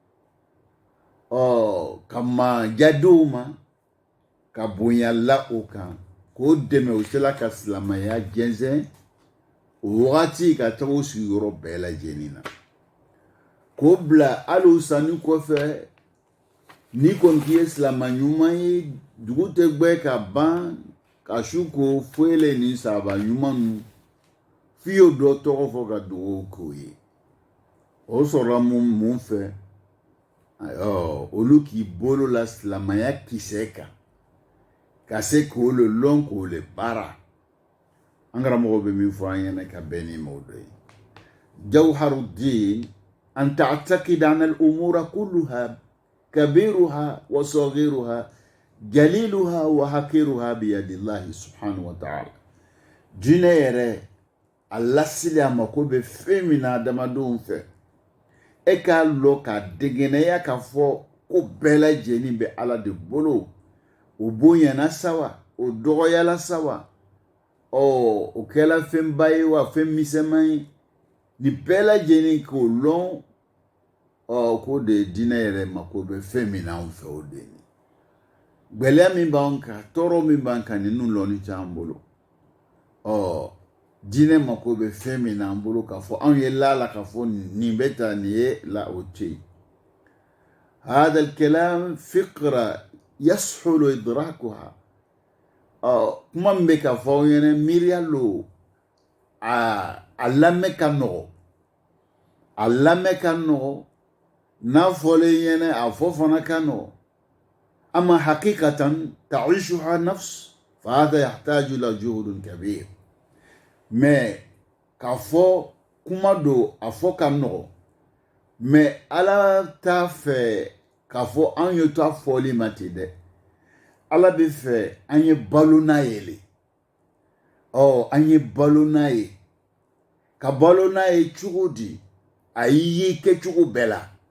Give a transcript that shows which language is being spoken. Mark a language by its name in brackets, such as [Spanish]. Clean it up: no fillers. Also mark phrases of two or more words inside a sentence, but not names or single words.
[Bambara] ka majadenw ma ka bonya la o kan k'o dɛmɛ o sela ka silamɛya jɛnsɛn o wagati ka taga o sigiyɔrɔ bɛɛ lajɛlen na k'o bila hali o sanni kɔfɛ n'i kɔni k'i ye silamɛ ɲuman ye dugu tɛ gbɛ ka ban ka su ko foyi le ni sahaba ɲuman ninnu f'i y'o dɔ tɔgɔ fɔ ka dugawu k'o ye o sɔrɔla mun fɛ olu k'i bolo la silamɛya kisɛ kan ka se k'o le lɔn k'o le baara an karamɔgɔ bɛ min fɔ an ɲɛna ka bɛn ni m'o dɔ ye jawharuddin [Arabic] أن تعتقد أن الأمور كلها كبيرها وصغيرها جليلها وحقيرها بيد الله سبحانه وتعالى [Bambara] diinɛ yɛrɛ a lasili a mako bɛ fɛn min na adamadenw fɛ e k'a lɔ ka degennaya k'a fɔ ko bɛɛ lajɛlen bɛ ala de bolo o bonyana sawa o dɔgɔyala sawa o kɛla fɛnba ye wa fɛn misɛnman ye nin bɛɛ lajɛlen k'o lɔn k'o de ye diinɛ yɛrɛ mako bɛ fɛn min na anw fɛ o de ye gbɛlɛya min b'an kan tɔɔrɔ min b'an kan ninnu lɔnni t'an bolo diinɛ mako bɛ fɛn min na an bolo k'a fɔ anw ye la k'a fɔ nin bɛ ta nin ye la o tɛ yen [Arabic] هذا الكلام فقرة يسهل [Bambara] إدراكها kuma min bɛ ka fɔ aw ɲɛna miiriya lo a lamɛn ka nɔgɔ a lamɛn ka nɔgɔ n'a fɔlen ɲɛna a fɔ fana ka nɔgɔ [Arabic] أما حقيقة تعيشها نفس فهذا يحتاج إلى جهد كبير [Bambara] mais k'a fɔ kuma do a fɔ ka nɔgɔ mais ala t'a fɛ k'a fɔ an ye to a fɔli ma ten dɛ ala bɛ fɛ an ye balo n'a ye le an ye balo n'a ye ka balo n'a ye cogo di a y'i ye kɛcogo bɛɛ la